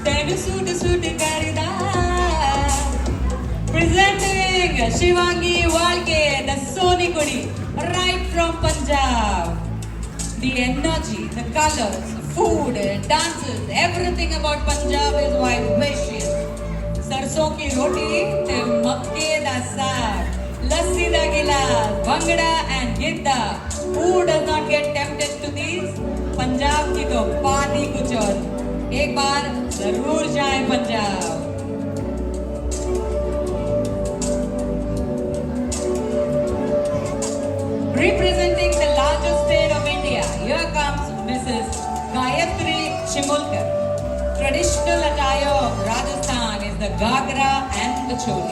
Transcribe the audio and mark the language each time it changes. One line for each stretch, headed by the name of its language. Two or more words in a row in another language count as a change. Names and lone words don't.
Punjabi: ਸੂਟ ਸੂਟ ਕਰੀਦਾ.
English: Presenting Shivangi Walke, the
Punjabi: ਸੋਹਣੀ ਕੁੜੀ,
English: right from Punjab. The energy, the colors, food, dances, everything about Punjab is vivacious.
Hindi: सरसों की रोटी,
Punjabi: ਮੱਕੇ ਦਾ ਸਾਗ, ਲੱਸੀ ਦਾ ਗਿਲਾਸ, bhangra and gidda.
English: Who does not get tempted to these?
Hindi: पंजाब की तो बात ही कुछ और. एक बार जरूर जाए पंजाब.
English: Representing the largest state of India, here comes Mrs. Gayatri Chimulkar. Traditional attire of Rajasthan is the Gagra and the Choli.